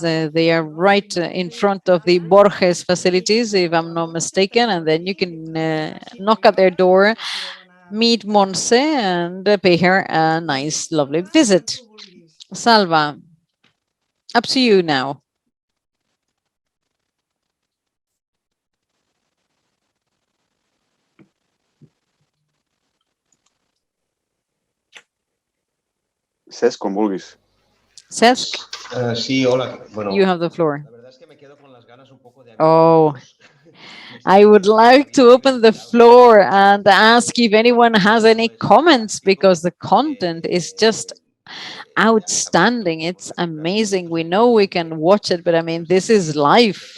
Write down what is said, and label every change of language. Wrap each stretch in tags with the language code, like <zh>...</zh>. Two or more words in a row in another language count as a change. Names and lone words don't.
<en>They are right in front of the Borges facilities, if I'm not mistaken, and then you can knock at their door, meet Montse, and pay her a nice, lovely visit. Salva, up to you now.</en> <ca>Cesc, com vulguis. Cesc? Sí, hola. Bueno,</ca> <en>you have the floor. Oh, I would like to open the floor and ask if anyone has any comments because the content is just outstanding. It's amazing. We know we can watch it, but I mean, this is life.</en>